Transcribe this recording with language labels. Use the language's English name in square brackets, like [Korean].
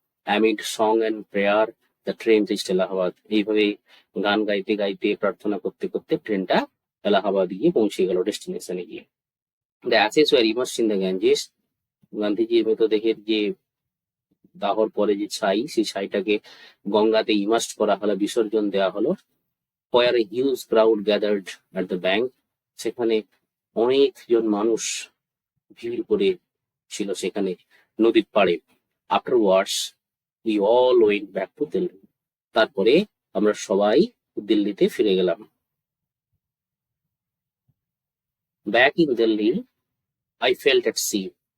[English] Amid song and prayer the train reached Allahabad. [Bangla] এইভাবে গান গাইতে গাইতে, প্রার্থনা করতে করতে ট্রেনটা এলাহাবাদ গিয়ে পৌঁছে গেল, ডেস্টিনেশনে গিয়ে। [English] The ashes were immersed in the Ganges. [Bangla] গান্ধীজির মৃতদেহের যে দাহর পরে যে ছাই, সেই ছাইটাকে গঙ্গাতে ইমার্সড করা হলো, বিসর্জন দেওয়া হলো। [English] where a huge crowd gathered at the bank. [Bangla] সেখানে অনেকজন মানুষ ভিড় করে ছিল সেখানে নদীর পাড়ে। [English] Afterwards, we all went back to Delhi. [Bangla] তারপরে আমরা সবাই দিল্লিতে ফিরে গেলাম। [English] Back in Delhi, I felt at sea.